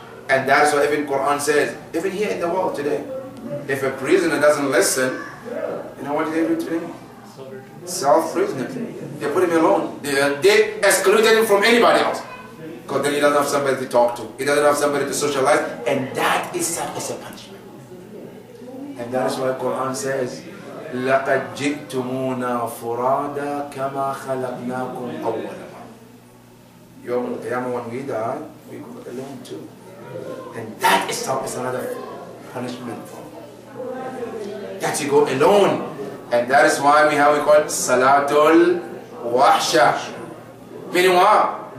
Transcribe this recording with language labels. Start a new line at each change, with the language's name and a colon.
English: And that's why even Quran says, even here in the world today, if a prisoner doesn't listen, you know what they do to him? Self-prisoner. They put him alone. They excluded him from anybody else. Because then he doesn't have somebody to talk to. He doesn't have somebody to socialize. And that is a punishment. And that is why Quran says,
Arabic: لَقَدْ جِئْتُمُونَا فُرَادًا كَمَا خَلَقْنَاكُمْ أَوَّلَ مَرَّةٍ.
English: Yawm al-Qiyamah, when we die, we go alone too. And that is another punishment for that you go alone. And that is why we call it Salatul Wahsha. Meaning what?